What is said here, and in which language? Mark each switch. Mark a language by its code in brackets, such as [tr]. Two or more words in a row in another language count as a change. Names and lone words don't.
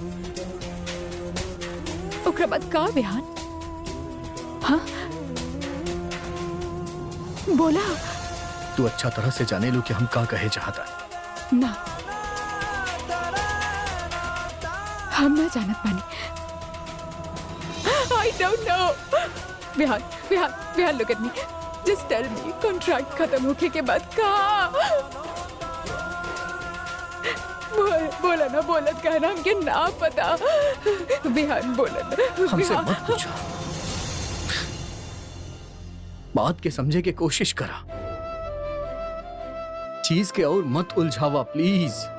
[bho] ओकरा बाद का विहान? हाँ बोला। तू अच्छा तरह से जाने लू कि हम का कहे चाहता। ना हम ना जानत बानी। [en] I don't know. विहान विहान विहान look at me. Just tell me [bho] कॉन्ट्रैक्ट खत्म होके के बाद का? बोला ना, बोलत कहना हमके ना पता। विहान बोला ना। हमसे मत पूछा, बात के समझे के कोशिश करा, चीज के और मत उलझावा प्लीज।